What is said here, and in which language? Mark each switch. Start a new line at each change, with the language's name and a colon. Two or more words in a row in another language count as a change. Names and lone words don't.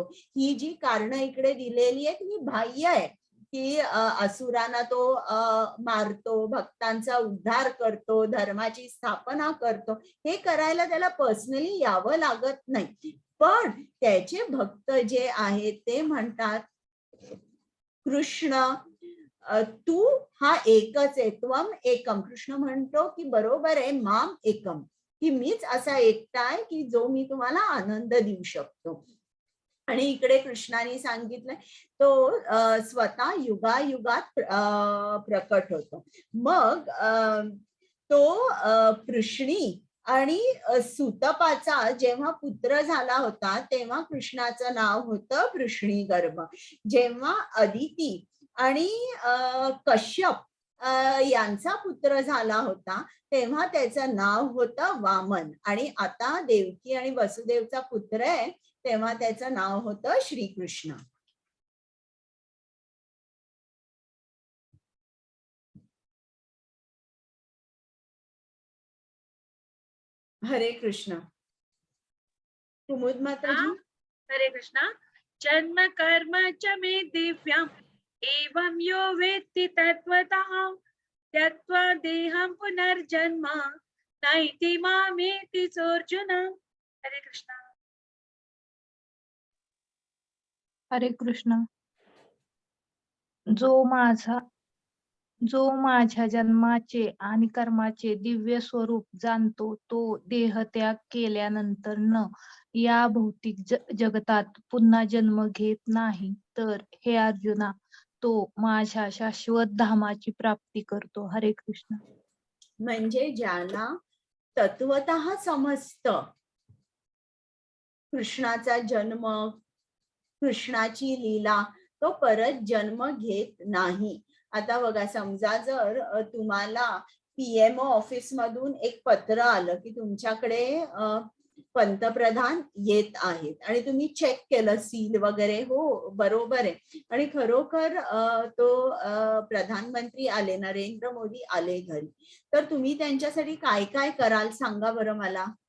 Marathi: ही जी कारण इकडे दिलेली आहेत ही बाह्य आहे, की असुरांना तो मारतो, भक्तांचा उद्धार करतो, धर्माची स्थापना करतो. हे करायला त्याला पर्सनली यावं लागत नाही. पण त्याचे भक्त जे आहेत ते म्हणतात कृष्ण तू हा एकच आहे,
Sanskrit: त्वम एकम.
Marathi: कृष्ण म्हणतो की बरोबर आहे,
Sanskrit: माम एकम,
Marathi: की मीच असा एकटा आहे की जो मी तुम्हाला आनंद देऊ शकतो. आणि इकडे कृष्णाने सांगितलंय तो स्वतः युगायुगात प्रकट होतो. मग तो पृष्णी आणि सुतपाचा जेव्हा पुत्र झाला होता तेव्हा कृष्णाचं नाव होतं पृष्णी गर्भ. जेव्हा अदिती आणि कश्यप यांचा पुत्र झाला होता तेव्हा त्याचं नाव होतं वामन. आणि आता देवकी आणि वसुदेवचा पुत्र आहे तेव्हा त्याचं नाव होतं श्रीकृष्ण. हरे कृष्ण. कुमुद माताजी. हरे कृष्णा.
Sanskrit: जन्म कर्म च मे दिव्यम एवं यो वेत्ति तत्त्वतः त्यक्त्वा देहं पुनर्जन्म नैति मामेति सोऽर्जुन.
Marathi: हरे कृष्णा. हरे कृष्ण. जो माझ्या जन्माचे आणि कर्माचे दिव्य स्वरूप जाणतो तो देहत्याग केल्यानंतर न या भौतिक जगतात पुन्हा जन्म घेत नाही. तर हे अर्जुना तो माझ्या शाश्वत धामाची प्राप्ती करतो. हरे कृष्ण. म्हणजे ज्याला तत्वतः समजतं कृष्णाचा जन्म, कृष्णाची लीला, तो परत जन्म घेत नाही. आता बघा, समजा जर तुम्हाला पीएमओ ऑफिस मधून एक पत्र आलं की तुमच्याकडे पंतप्रधान येत आहेत आणि तुम्ही चेक केलं सील वगैरे, हो बरोबर आहे, आणि खरोखर तो प्रधानमंत्री आले, नरेंद्र मोदी आले घरी, तर तुम्ही त्यांच्यासाठी काय काय कराल सांगा बरं मला.